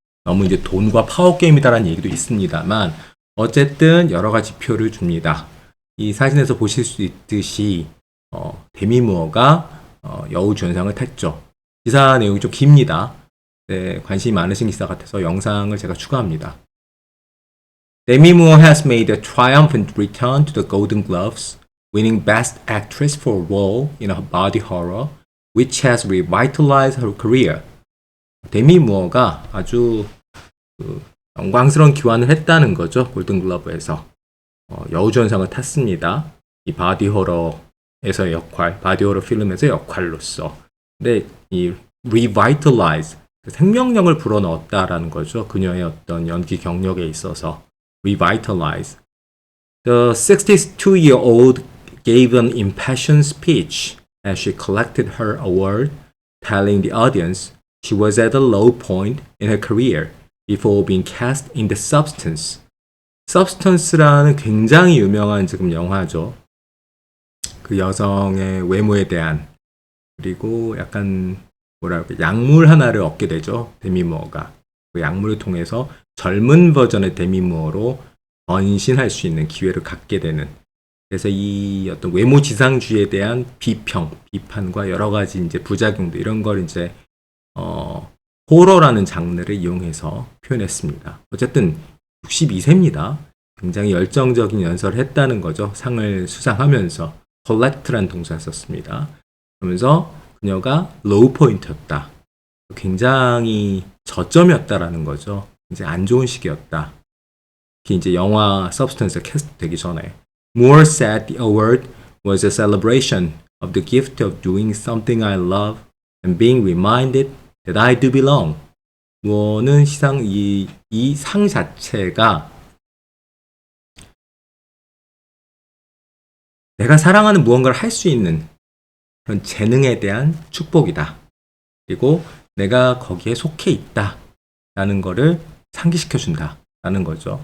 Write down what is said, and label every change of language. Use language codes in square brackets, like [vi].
[ko] 너무 이제 돈과 파워 게임이다라는 얘기도 있습니다만 어쨌든 여러 가지 표를 줍니다. 이 사진에서 보실 수 있듯이 데미 무어가 여우주연상을 탔죠. 기사 내용이 좀 깁니다. 네, 관심이 많으신 기사 같아서 영상을 제가 추가합니다. [en] Demi Moore has made a triumphant return to the Golden Globes, winning Best Actress for a role in a body horror, which has revitalized her career. [ko] 데미 무어가 아주 영광스러운 기환을 했다는 거죠. 골든글러브에서 여우주연상을 탔습니다. 이 바디 호러에서의 역할, 바디 호러 필름에서의 역할로서. 근데 이 revitalize, 생명력을 불어넣었다라는 거죠. 그녀의 어떤 연기 경력에 있어서. [en] revitalize. The 62-year-old gave an impassioned speech as she collected her award, telling the audience she was at a low point in her career before being cast in The Substance. [ko] Substance라는 굉장히 유명한 지금 영화죠. 그 여성의 외모에 대한 그리고 약간 약물 하나를 얻게 되죠. 데미 무어가. 그 약물을 통해서 젊은 버전의 데미 무어로 변신할 수 있는 기회를 갖게 되는. 그래서 이 어떤 외모 지상주의에 대한 비판과 여러 가지 이제 부작용들 이런 걸 이제 호러라는 장르를 이용해서 표현했습니다. 어쨌든 62세입니다. 굉장히 열정적인 연설을 했다는 거죠. 상을 수상하면서 collect라는 동사를 썼습니다. 그러면서 그녀가 로우 포인트였다. 굉장히 저점이었다라는 거죠. 이제 안 좋은 시기였다. 특히 이제 영화 서브스턴스가 캐스트되기 전에. [en] Moore said the award was a celebration of the gift of doing something I love and being reminded that I do belong. [ko] 무어는 이 상 자체가 내가 사랑하는 무언가를 할 수 있는 그런 재능에 대한 축복이다. 그리고 내가 거기에 속해 있다라는 거를 상기시켜준다라는 거죠.